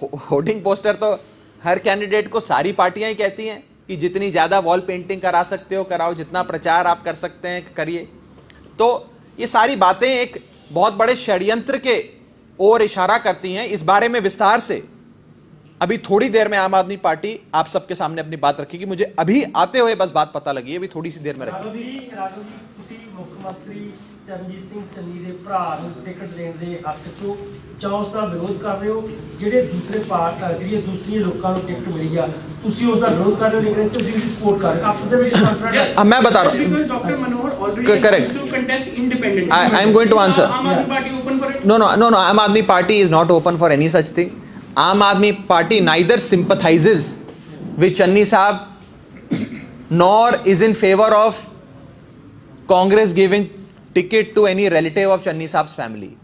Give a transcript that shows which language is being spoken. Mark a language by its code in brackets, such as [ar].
[hi] Hoarding poster तो हर candidate को सारी पार्टियां ही कहती हैं कि जितनी ज्यादा वॉल पेंटिंग करा सकते हो कराओ, जितना प्रचार आप कर सकते हैं करिए। तो ये सारी बातें एक बहुत बड़े षड्यंत्र के ओर इशारा करती हैं। इस बारे में विस्तार से अभी थोड़ी देर में आम आदमी पार्टी आप सबके सामने अपनी बात रखेगी। मुझे अभी आते हुए बस बात पता लगी है, अभी थोड़ी सी देर में रखेगी। [pa] मुख्यमंत्री चरणजीत सिंह चन्नी ਦੇ ਭਰਾ ਨੂੰ ਟਿਕਟ ਦੇਣ ਦੇ ਹੱਕ 'ਚੋਂ ਜਾਂ ਉਸ ਦਾ ਵਿਰੋਧ ਕਰ ਰਹੇ ਹੋ, ਜਿਹੜੇ ਦੂਸਰੇ ਜਿਹੜੀ ਦੂਸਰੀ ਲੋਕਾਂ ਨੂੰ ਟਿਕਟ ਮਿਲੀ ਆ, ਤੁਸੀਂ ਉਸ ਦਾ ਵਿਰੋਧ ਕਰ ਰਹੇ ਹੋ ਲੇਕਿਨ ਤੁਸੀਂ ਵੀ ਸਪੋਰਟ ਕਰ ਰਹੇ ਹੋ। ਆਪਸ ਦੇ ਵਿੱਚ ਕਨਫਰੰਟ [hi] मैं बता रहा हूं, [en] Dr. Manohar already Correct. to contest independently. I am going to answer. Aam Aadmi Party open for it? No, Aam Aadmi Party is not open for any such thing. Aam Aadmi Party neither sympathizes with Channi Sahab nor is in favor of Congress giving ticket to any relative of Channi Sahab's family.